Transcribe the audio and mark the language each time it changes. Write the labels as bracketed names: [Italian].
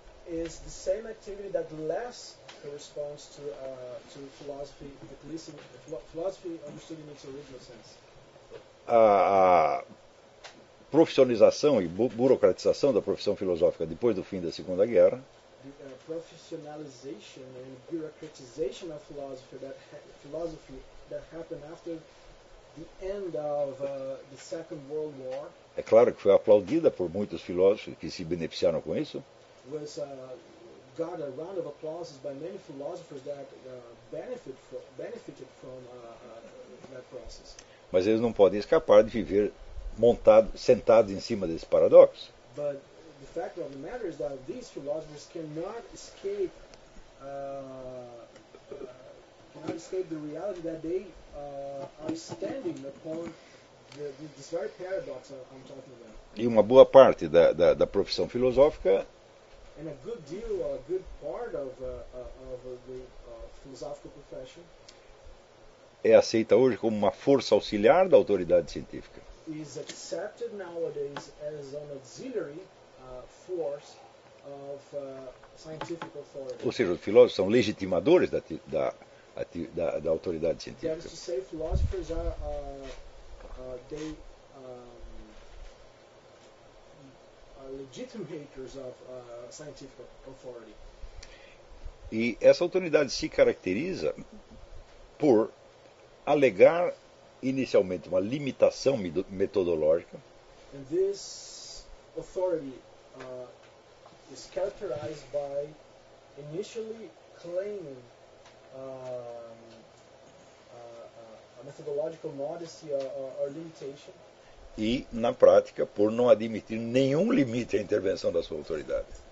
[English] Is the same activity that less corresponds to philosophy, at least in philosophy understood in its original sense. [Portuguese] A profissionalização e burocratização da profissão filosófica depois do fim da Segunda Guerra. [English] The professionalization and bureaucratization of philosophy that happened after the end of the Second World War. [Portuguese] É claro que foi aplaudida por muitos filósofos que se beneficiaram com isso. [English] Was got a round of applauses by many philosophers that benefited from that process. [Portuguese] Mas eles não podem escapar de viver sentados em cima desse paradoxo. [English] But the fact of the matter is that these philosophers cannot escape the reality that they are standing upon this very paradox I'm talking about. [Portuguese] E uma boa parte da profissão filosófica. [English] And a good deal, a good part of the philosophical profession. [Portuguese] É aceita hoje como uma força auxiliar da autoridade científica. [English] Is accepted nowadays as an auxiliary force of scientific authority. [Portuguese] Ou seja, os filósofos são legitimadores da autoridade científica. [English] That is to say, philosophers are legitimators of scientific authority. [Portuguese] E essa autoridade se caracteriza por alegar inicialmente uma limitação metodológica. [English] And this authority is characterized by initially claiming a methodological modesty or limitation. [Portuguese] E, na prática, por não admitir nenhum limite à intervenção da sua autoridade.